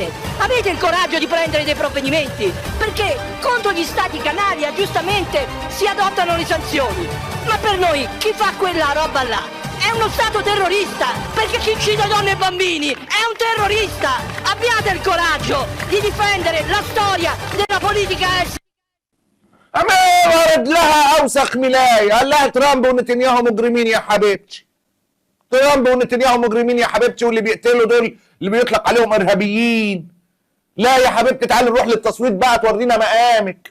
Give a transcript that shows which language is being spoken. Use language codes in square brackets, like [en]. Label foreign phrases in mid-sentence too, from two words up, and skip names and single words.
[it] Avete il coraggio di prendere dei provvedimenti? Perché contro gli stati canaria giustamente si adottano le sanzioni. Ma per noi chi fa quella roba là è uno stato terrorista, perché chi uccide donne e bambini è un terrorista. Abbiate il coraggio di difendere la storia della politica estera. [ar] أما ورد لها أوسخ ملاية. قال لها ترامب ونتنياهو مجرمين يا حبيبتي. ترامب ونتنياهو مجرمين يا حبيبتي، واللي بيقتلوا دول اللي بيطلق عليهم إرهابيين. لا يا حبيبتي تعالي نروح للتصويت بقى تورينا مقامك.